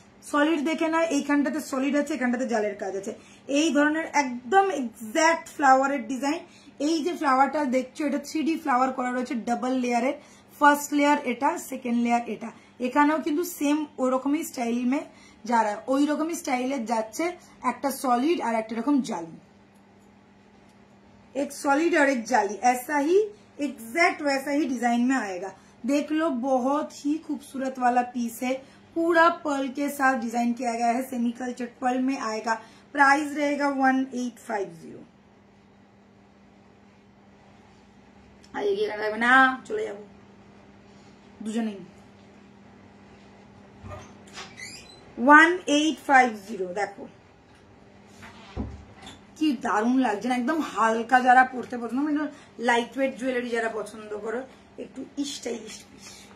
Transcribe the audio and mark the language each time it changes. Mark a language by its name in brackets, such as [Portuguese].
[Bangla] Solid দেখে না, এইখানটাতে সলিড আছে, এখানটাতে জালের কাজ আছে। এই ধরনের একদম এক্স্যাক্ট ফ্লাওয়ারের ডিজাইন। এই যে ফ্লাওয়ারটা দেখছো, এটা 3D ফ্লাওয়ার করা রয়েছে ডাবল লেয়ারের। ফার্স্ট লেয়ার এটা, সেকেন্ড লেয়ার এটা। এখানেও কিন্তু সেম ওরকমই স্টাইল মে যারা ওই রকমই স্টাইলের যাচ্ছে, একটা সলিড আর একটা এরকম জালি। [Hindi] एक सॉलिड और एक जाली, ऐसा ही एग्जैक्ट वैसा ही डिजाइन में आएगा। देख लो बहुत ही खूबसूरत वाला पीस है, पूरा पर्ल के साथ डिजाइन किया गया है, सेमी कल्चर पर्ल में आएगा। प्राइस रहेगा 1850। आइए ना, चले जाओ [Bangla] দুজনেই [Hindi] 1850। [Bangla] দেখো কি দারুণ লাগছে না, একদম হালকা যারা পড়তে পছন্দ, লাইট ওয়েট জুয়েলারি যারা পছন্দ করো, একটু স্টাইলিশ পিস।